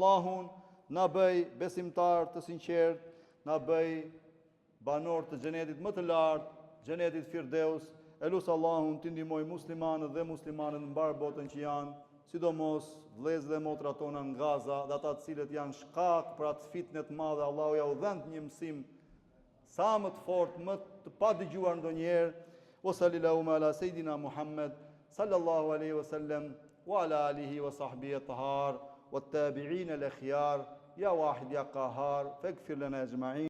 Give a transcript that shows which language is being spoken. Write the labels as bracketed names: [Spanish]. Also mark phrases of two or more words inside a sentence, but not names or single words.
[Albanian] Elusim Allahun na bëj besimtar të sinqert, na bëj banor të xhenetit më të lartë, xhenetit Firdeus. Elus Allahun të ndihmoj muslimanët dhe muslimanët në mbar botën që janë, sidomos vëllezërit dhe motrat tona në Gaza, dhe ata të cilët janë shkak për atë fitnë të madhe. Allahu ja u dhënë një mësim sa më të fortë, më të padëgjuar ndonjëherë. [Arabic] وصلى الله على سيدنا محمد صلى الله عليه وسلم وعلى آله وصحبه الطاهر والتابعين الأخيار يا واحد يا قهار فاغفر لنا أجمعين.